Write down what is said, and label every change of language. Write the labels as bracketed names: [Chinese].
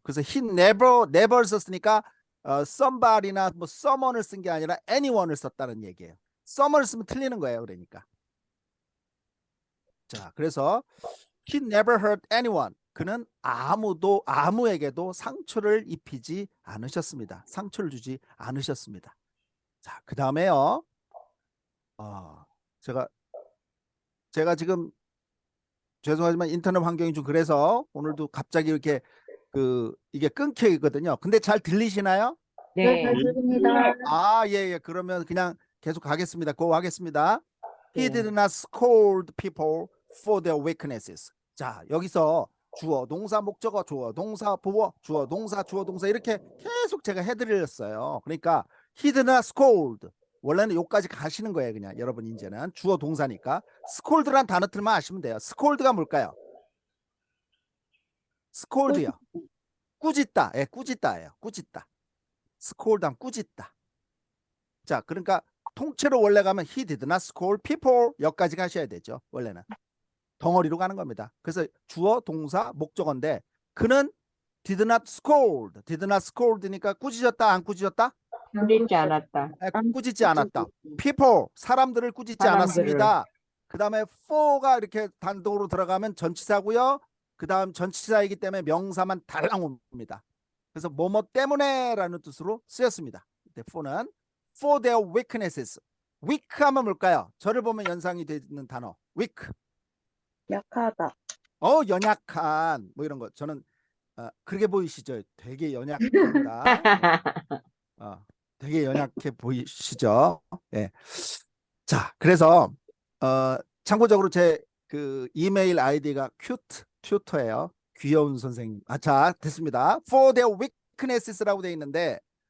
[Korean] 그래서 he never 썼으니까 somebody나 뭐 someone을 쓴 게 아니라 anyone을 썼다는 얘기예요. someone을 쓰면 틀리는 거예요. 그러니까. [English] 자, 그래서 he never hurt anyone. [Korean] 그는 아무에게도 상처를 입히지 않으셨습니다. 상처를 주지 않으셨습니다. 자, 그 다음에요. 제가 지금 죄송하지만 인터넷 환경이 좀 그래서 오늘도 갑자기 이렇게 이게 끊겨 있거든요. 근데 잘 들리시나요? 네, 네. 잘 들립니다. 예. 그러면 그냥 계속 가겠습니다. 고 하겠습니다. He 네. [English] did not scold people for their weaknesses. [Korean] 자, 여기서 주어, 동사, 목적어, 주어, 동사, 보어, 주어, 동사 이렇게 계속 제가 해드렸어요. [English] 그러니까 he did not scold. [Korean] 원래는 여기까지 가시는 거예요. 그냥 여러분 이제는 주어 동사니까 scold란 단어들만 아시면 돼요. scold가 뭘까요? scold요. 꾸짖다. 예, 꾸짖다예요. 꾸짖다. scold하면 꾸짖다. 자, 그러니까 통째로 원래 가면 [English] he did not scold people [Korean] 여기까지 가셔야 되죠. 원래는 덩어리로 가는 겁니다. 그래서 주어, 동사, 목적어인데 그는 did not scold니까 꾸짖었다, 안 꾸짖었다? 꾸짖지 않았다. 꾸짖지 않았다. people, 사람들을 꾸짖지 사람들을. 않았습니다. 그 다음에 for가 이렇게 단독으로 들어가면 전치사고요. 그 다음 전치사이기 때문에 명사만 달랑 옵니다. 그래서 뭐뭐 때문에라는 뜻으로 쓰였습니다. [English] for는 for their weaknesses. [Korean] weak 하면 뭘까요? 저를 보면 연상이 되는 단어. weak. 약하다. 연약한 뭐 이런 거. 저는 그렇게 보이시죠? 되게 연약합니다. 되게 연약해 보이시죠? 예. 자, 그래서 참고적으로 제 그 이메일 아이디가 튜터예요. 귀여운 선생님. 자, 됐습니다. [English] For their weaknesses [Korean] 라고 되어 있는데